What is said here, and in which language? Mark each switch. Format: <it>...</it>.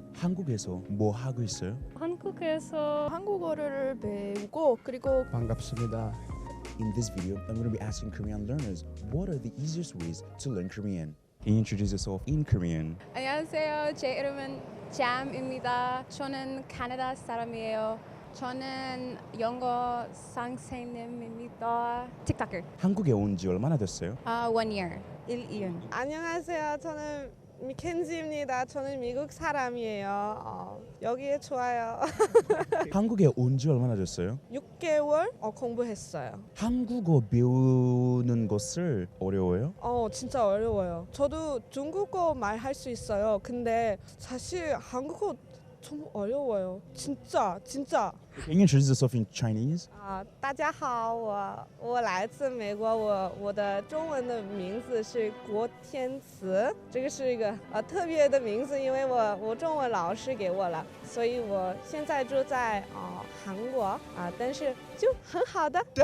<ko>한국에서 뭐 하고 있어요? 한국에서 한국어를 배우고 그리고 반갑습니다.</ko> <en>In this video, I'm going to be asking Korean learners what are the easiest ways to learn Korean. Introduce yourself in Korean.</en> <ko>안녕하세요. 제 이름은 잠입니다. 저는 캐나다 사람이에요. 저는 영어 선생님입니다. 틱톡커. 한국에 온 지 얼마나 됐어요?</ko> <en>1 year. 1년.</en> <ko>안녕하세요. 저는 미켄지입니다. 저는 미국 사람이에요. 여기에 좋아요. 한국에 온 지 얼마나 됐어요? 6개월 공부했어요. 한국어 배우는 것을 어려워요? 진짜 어려워요. 저도 중국어 말할 수 있어요. 근데 사실 한국어 좀 어려워요. 진짜.</ko> <en>Can you introduce yourself in Chinese?</en> <zh>大家好，我来自美国，我的中文的名字是郭天慈，这个是一个特别的名字，因为我中文老师给我了，所以我现在住在韩国但是就很好的。</zh>